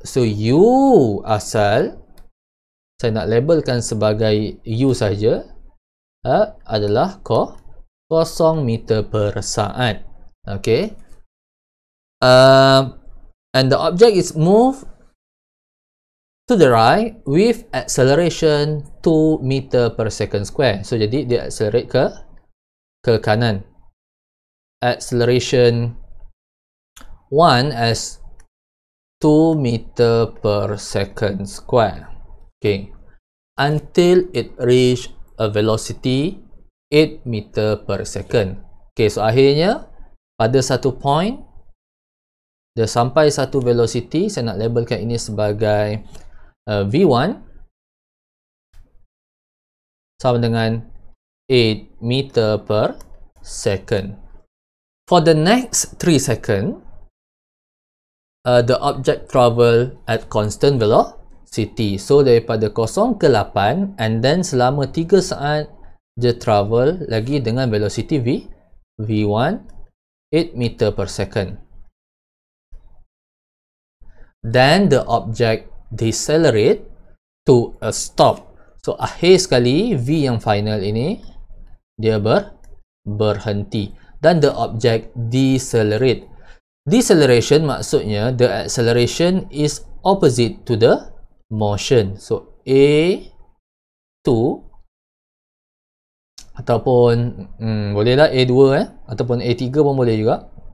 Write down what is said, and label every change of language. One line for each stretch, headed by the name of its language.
Malay: So u asal saya nak labelkan sebagai u saja adalah 0 meter per saat.
English: Okay. And the object is moved to the right with acceleration 2 meter per second square.
Malay: So jadi dia accelerate ke kanan.
English: Acceleration 1 as 2 meter per second square. Okay. Until it reach a velocity 8 meter per second.
Malay: Okay, so akhirnya pada satu point dia sampai satu velocity, saya nak labelkan ini sebagai V1 sama dengan 8 meter per second.
English: For the next 3 seconds, the object travel at constant velocity.
Malay: So daripada 0 ke 8 and then selama 3 saat dia travel lagi dengan velocity V1 8 meter per second.
English: Then the object decelerate to a stop.
Malay: So akhir sekali V yang final ini dia berhenti dan
English: the object decelerate. Deceleration maksudnya the acceleration is opposite to the motion.
Malay: So A2 ataupun bolehlah A2 ataupun A3 pun boleh juga.